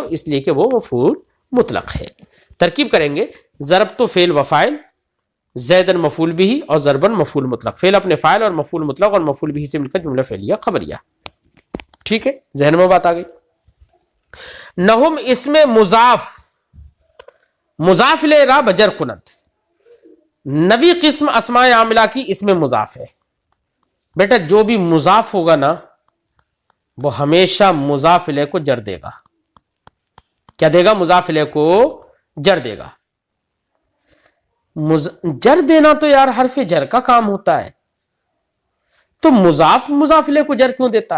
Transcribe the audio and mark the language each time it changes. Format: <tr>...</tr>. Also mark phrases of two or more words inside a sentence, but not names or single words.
<ur>اس لیے کہ وہ مفعول مطلق ہے. ترکیب کریں گے، ضرب تو فعل و فاعل، زیدن مفعول بھی اور ضربن مفعول مطلق. فعل اپنے فاعل اور مفعول مطلق اور مفعول بھی سے مل کر جملہ فعلیہ خبریہ. ٹھیک ہے، ذہن میں بات آ گئی.</ur> <fa>نہم اسم مضاف، مضاف الیہ را بجر کنت.</fa> <ur>نوی قسم اسماء عاملہ کی اسم مضاف ہے. بیٹا جو بھی مضاف ہوگا نا وہ ہمیشہ مضاف الیہ کو جر دے گا. کیا دے گا؟ مضاف الیہ کو جر دے گا. جر دینا تو یار حرف جر کا کام ہوتا ہے، تو مضاف الیہ کو جر کیوں دیتا ہے؟</ur>